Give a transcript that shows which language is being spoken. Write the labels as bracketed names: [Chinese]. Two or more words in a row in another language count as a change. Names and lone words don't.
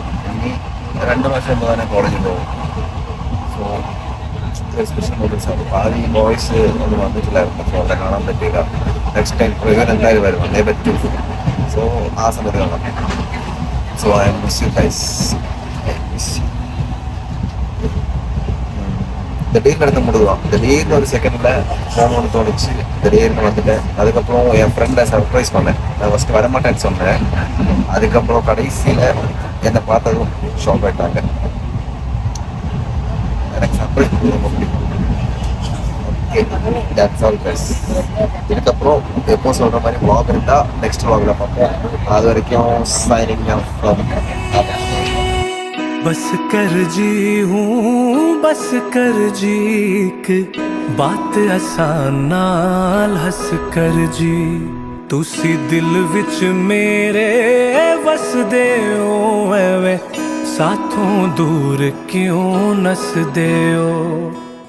[Malayalam] ഇനി 2 വർഷം മുമ്പ് തന്നെ കോളേജിൽ പോകും. [English] so special moments. [Malayalam] ആദ്യം ഈ ബോയ്സ് ഒന്നും വന്നിട്ടില്ലായിരുന്നു. സോ അവിടെ കാണാൻ പറ്റിയില്ല. [English] next time [Malayalam] ഇവർ എന്തായാലും വരും, അതേ പറ്റും. സോ ആ സമയത്ത് കാണാം. [English] so I miss you guys. [Tamil] திடீர்னு எடுத்து முடிடுவான். திடீர்னு ஒரு செகண்ட்ல ஃபோன் ஒன்று தோணுச்சு. திடீர்னு வந்துட்டேன். அதுக்கப்புறம் என் ஃப்ரெண்டை சர்ப்ரைஸ் பண்ணேன். நான் ஃபஸ்ட்டு வரமாட்டேன்னு சொன்னேன். அதுக்கப்புறம் கடைசியில் என்னை பார்த்ததும் ஷாக் ஆகிட்டாங்க. எனக்கு சர்ப்ரைஸ் ரொம்ப பிடிக்கும். [English] okay that's all guys. [Tamil] இதுக்கப்புறம் எப்போ சொல்கிற மாதிரி vlog இருந்தால் [English] next vlog [Tamil] பார்ப்போம். அது வரைக்கும் [English] signing off from [Punjabi] ਬੱਸ ਕਰ ਜੀ ਹੂੰ ਬੱਸ ਕਰ ਜੀ ਇੱਕ ਬਾਤ ਆਸਾਨ ਨਾਲ ਹੱਸ ਕਰ ਜੀ ਤੁਸੀਂ ਦਿਲ ਵਿੱਚ ਮੇਰੇ ਵੱਸ ਦੇ ਹੋ ਐਵੇਂ ਸਾਥੋਂ ਦੂਰ ਕਿਉਂ ਨੱਸ ਦੇ ਹੋ